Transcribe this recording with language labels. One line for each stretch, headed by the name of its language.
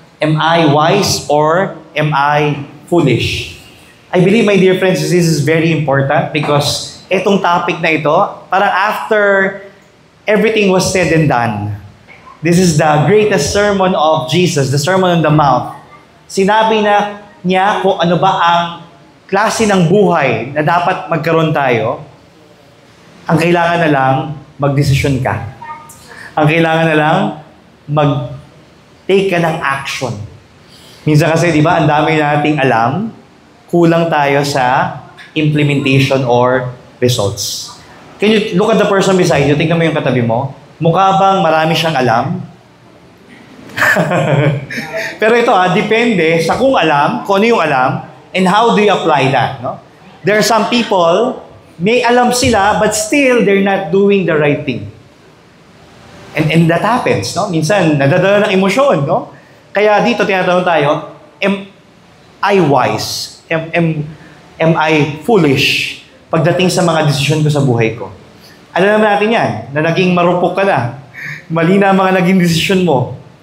English: Am I wise or am I foolish? I believe, my dear friends, this is very important because
Filipino: itong topic na ito, parang
English: after everything was said and done, this is the greatest sermon of Jesus, the Sermon on the Mount.
Filipino: Sinabi na niya kung ano ba ang klase ng buhay na dapat magkaroon tayo. Ang kailangan na lang, magdesisyon ka. Ang kailangan na lang, mag-take ka ng action. Minsan kasi, di ba, ang dami nating alam, kulang tayo sa
English: implementation or results. Can you look at the person beside you?
Filipino: Tingnan mo yung katabi mo. Mukha bang marami siyang alam? Pero ito depende sa kung alam, kung ano yung alam,
English: and how do you apply that,
Filipino: no?
English: There are some people,
Filipino: may alam sila,
English: but still, they're not doing the right thing. And that happens, no?
Filipino: Minsan, nadadala ng emosyon, no? Kaya dito, tinatanong tayo,
English: am I wise? Am I foolish?
Filipino: Pagdating sa mga desisyon ko sa buhay ko. Alam naman natin yan, na naging marupok ka na. Mali na ang mga naging desisyon mo.